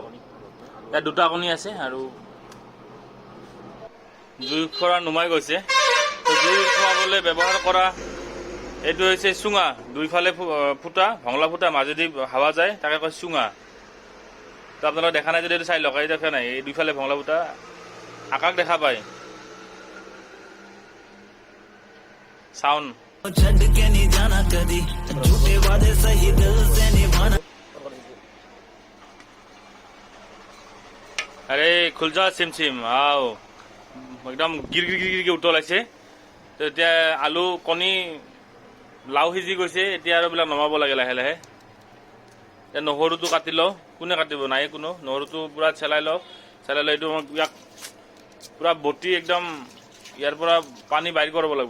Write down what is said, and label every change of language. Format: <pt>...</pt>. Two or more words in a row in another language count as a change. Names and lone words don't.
<as>ইয়াত দুটা কণী আছে আৰু জুই খৰা নুমাই গৈছে। তো জুই খোৱাবলৈ ব্যৱহাৰ কৰা এইটো হৈছে চুঙা। দুইফালে ফুটা, ভঙলা ফুটা, মাজেদি হাৱা যায়, তাকে কয় চুঙা। তো আপোনালোকে দেখা নাই যদি এইটো চাই লওক, এই দেখা নাই, এই দুইফালে ভঙলা ফুটা আকাশ দেখা পায়।</as> <hi>साउंड अरे खुल जा सिम सिम आओ एकदम गिर गिर गिर गिर उतलाइছে।</hi> <as>তো এতিয়া আলু কণী লাও সিজি গৈছে। এতিয়া আৰু বিলাক নমাব লাগে লাহে লাহে। এতিয়া নহৰুটো কাটি লওঁ। কোনে কাটিব? নাই কোনো। নহৰুটো পুৰা চেলাই লওঁ। চেলাই লৈ এইটো ইয়াক পুৰা বটি একদম ইয়াৰ পৰা পানী বাহিৰ কৰিব লাগিব।</as>